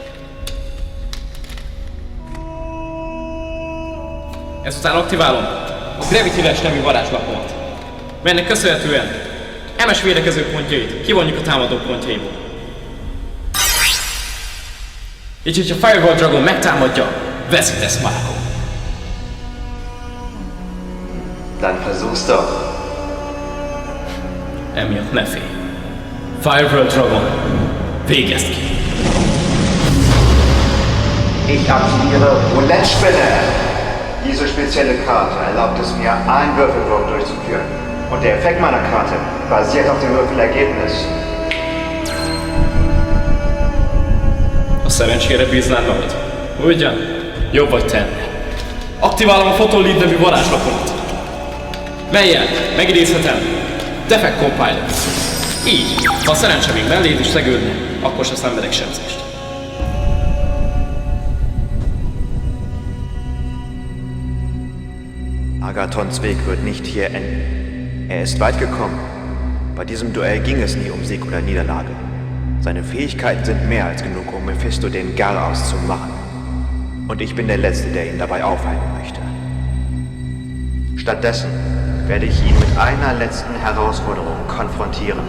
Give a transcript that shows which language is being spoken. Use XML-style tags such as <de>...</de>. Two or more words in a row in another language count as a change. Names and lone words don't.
<hu>Ezután aktiválom a Gravity Lash nevű varázslapomat, melynek köszönhetően MS védekező pontjait kivonjuk a támadó pontjaiból. Így, hogyha Fireball Dragon megtámadja, veszítesz Marco.</hu> <de>Dann versuch's doch.</de> <hu>Emiatt ne félj. Fireball Dragon, végezd ki.</hu> <de>Ich aktiviere Roulette-Spinne. Diese spezielle Karte erlaubt es mir, einen Würfelwurf durchzuführen. Und der Effekt meiner Karte basiert auf dem Würfelergebnis.</de> <hu>A szerencsére bíznád magad. Ugyan? Jobb vagy tenni. Aktiválom a Photon nevű varázslapomat, mellyel megidézhetem Defect Compiler. Így, ha a szerencse még melléd is szegődne, akkor se szenvedek sebzést.</hu> <de>Agathons Weg wird nicht hier enden. Er ist weit gekommen. Bei diesem Duell ging es nie um Sieg oder Niederlage. Seine Fähigkeiten sind mehr als genug, um Mephisto den Garaus zu machen. Und ich bin der Letzte, der ihn dabei aufhalten möchte. Stattdessen werde ich ihn mit einer letzten Herausforderung konfrontieren.</de>